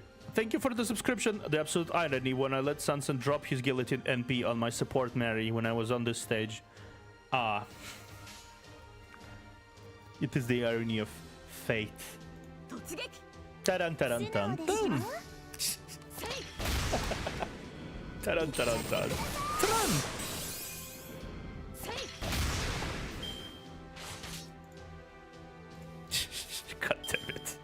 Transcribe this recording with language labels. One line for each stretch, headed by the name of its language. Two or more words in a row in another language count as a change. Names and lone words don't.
English: Thank you for the subscription. The absolute irony when I let Sanson drop his guillotine NP on my support Mary when I was on this stage. It is the irony of fate. Taran taran tan tan. Taran taran tan. Taran. God damn it.